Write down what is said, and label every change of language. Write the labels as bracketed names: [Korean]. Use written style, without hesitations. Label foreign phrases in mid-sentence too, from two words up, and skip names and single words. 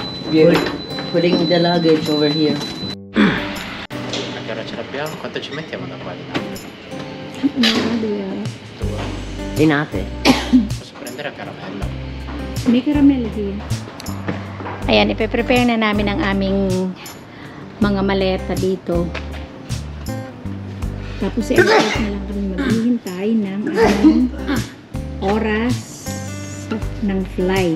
[English] putting the luggage over here. [Italian] A che ora ce l'abbiamo? Quanto ci mettiamo da qua? Dinate. Posso prendere a caramella? [Filipino] May caramel din. Ayan, ipe-prepare na namin ang aming mga maleta dito. Tapos i-expect na lang kami maghihintay ng aming oras ng flight.